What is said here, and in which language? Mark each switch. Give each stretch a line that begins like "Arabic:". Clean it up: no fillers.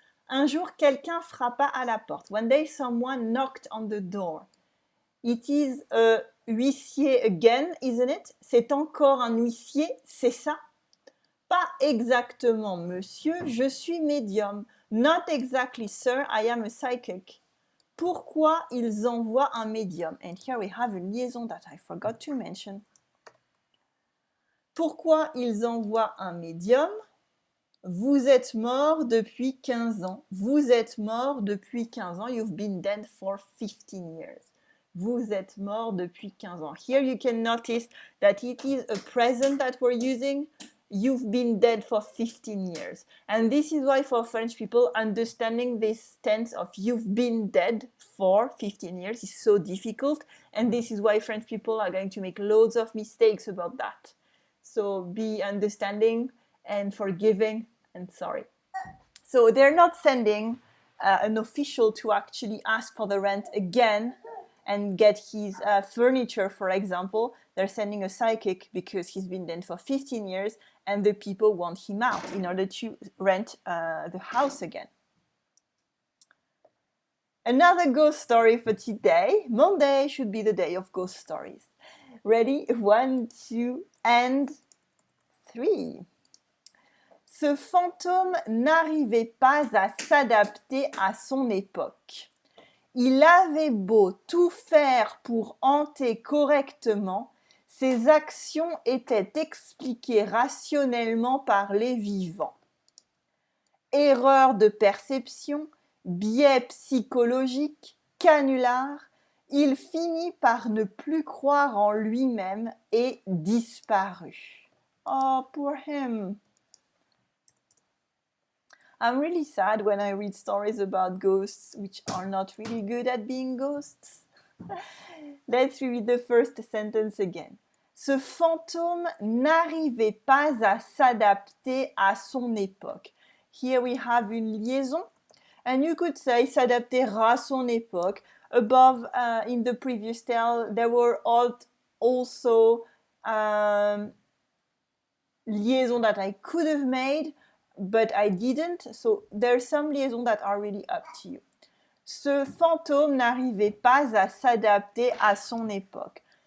French: Un jour, quelqu'un frappa à la porte.
English: One day, someone knocked on the door. It is a huissier again, isn't it?
French: C'est encore un huissier, c'est ça? Pas exactement, monsieur, je suis médium.
English: Not exactly, sir, I am a psychic.
French: Pourquoi ils envoient un médium?
English: And here we have a liaison that I forgot to mention.
French: Pourquoi ils envoient un médium? Vous êtes mort depuis 15 ans. Vous êtes mort depuis 15 ans.
English: You've been dead for 15 years.
French: Vous êtes mort depuis 15 ans.
English: Here you can notice that it is a present that we're using. You've been dead for 15 years. And this is why for French people, understanding this tense of you've been dead for 15 years is so difficult. And this is why French people are going to make loads of mistakes about that. So be understanding and forgiving and sorry. So they're not sending an official to actually ask for the rent again and get his furniture, for example. They're sending a psychic because he's been dead for 15 years and the people want him out in order to rent the house again. Another ghost story for today. Monday should be the day of ghost stories. Ready? 1, 2, and 3.
French: Ce fantôme n'arrivait pas à s'adapter à son époque. Il avait beau tout faire pour hanter correctement, ses actions étaient expliquées rationnellement par les vivants. Erreur de perception, biais psychologique, canular, il finit par ne plus croire en lui-même et disparut.
English: Oh, poor him. I'm really sad when I read stories about ghosts which are not really good at being ghosts. Let's read the first sentence again.
French: Ce fantôme n'arrivait pas à s'adapter à son époque.
English: Here we have une liaison. And you could say
French: s'adapter à son époque.
English: Above, in the previous tale, there were also liaison that I could have made, but I didn't. So there's some liaisons that are really up to you.
French: Ce fantôme n'arrivait pas à s'adapter à son époque.